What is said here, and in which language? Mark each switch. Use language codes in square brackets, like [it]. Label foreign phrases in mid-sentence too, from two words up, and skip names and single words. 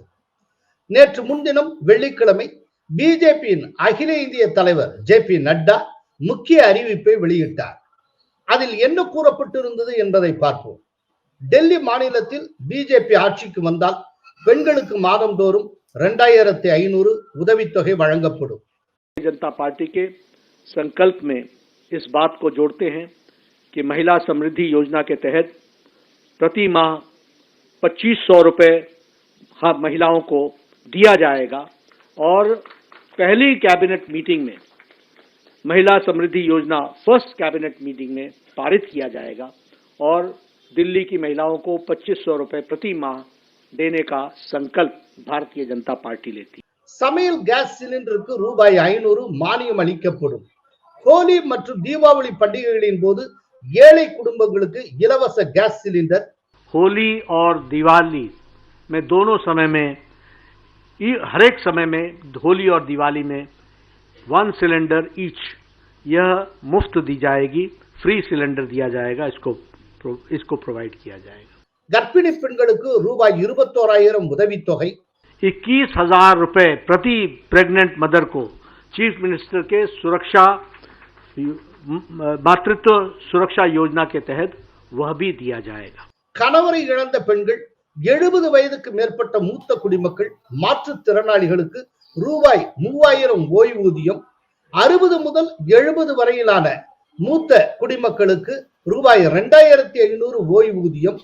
[ta] நேற்று முன்தினம் வெள்ளிக்கிழமை பிஜேபியின் அகில இந்திய தலைவர் ஜே.பி. நட்டா முக்கிய அறிவிப்பை வெளியிட்டார். அதில் என்ன கூறப்பட்டிருந்தது என்பதை பார்ப்போம். டெல்லி மாநிலத்தில் பிஜேபி ஆட்சிக்கு வந்தால் பெண்களுக்கு மாதந்தோறும் 2500 உதவித்தொகை வழங்கப்படும். [hi] जनता पार्टी के संकल्प में इस बात को जोड़ते हैं कि महिला समृद्धि योजना के तहत प्रति माह 2500 रुपए महिलाओं को दिया जाएगा और पहली [en] cabinet meeting [hi] में महिला समृद्धि योजना [en] first cabinet meeting [hi] में पारित किया जाएगा और दिल्ली की महिलाओं को 2500 रुपए प्रति माह देने का संकल्प भारतीय जनता पार्टी लेती है. [ta] சமையல் கேஸ் சிலிண்டருக்கு ரூபாய் 500 மானியம் அளிக்கப்படும். ஹோலி மற்றும் தீபாவளி பண்டிகைகளின் போது ஏழை குடும்பங்களுக்கு இலவச [en] gas cylinder. [hi] होली और दिवाली में दोनों समय में, हर एक समय में होली और दिवाली में 1 सिलेंडर ईच यह मुफ्त दी जाएगी, [en] free cylinder [hi] दिया जाएगा, इसको प्रोवाइड किया जाएगा. [ta] கர்ப்பிணி பெண்களுக்கு ரூபாய் 21000 உதவித்தொகை. [hi] 21,000 रुपए प्रति [en] pregnant mother [hi] को [en] chief minister [hi] के मातृत्व सुरक्षा योजना के तहत वह भी दिया जाएगा. [ta] கணவரை இழந்த பெண்கள், 70 வயதுக்கு மேற்பட்ட மூத்த குடிமக்கள், மாற்றுத்திறனாளிகளுக்கு ரூபாய் 3000 ஓய்வூதியம். 60 முதல் 70 வரையிலான மூத்த குடிமக்களுக்கு ரூபாய் 2500 ஓய்வூதியம்.